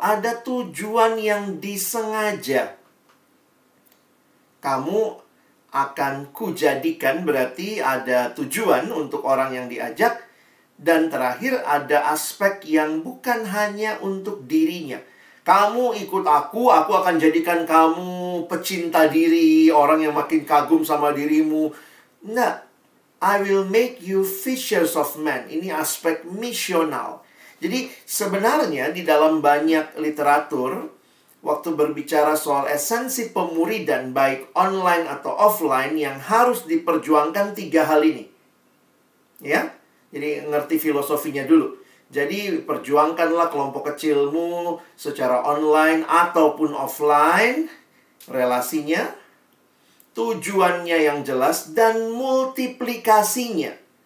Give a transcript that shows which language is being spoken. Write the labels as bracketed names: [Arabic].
[Indonesian] Ada tujuan yang disengaja. Kamu akan kujadikan, berarti ada tujuan untuk orang yang diajak. Dan terakhir, ada aspek yang bukan hanya untuk dirinya. Kamu ikut aku akan jadikan kamu pecinta diri, orang yang makin kagum sama dirimu. [English] Nah, I will make you fishers of men. [Indonesian] Ini aspek misional. Jadi sebenarnya di dalam banyak literatur, waktu berbicara soal esensi pemuridan baik online atau offline, yang harus diperjuangkan 3 hal ini. Ya, jadi ngerti filosofinya dulu. Jadi perjuangkanlah kelompok kecilmu secara online ataupun offline, relasinya, tujuannya yang jelas, dan multiplikasinya.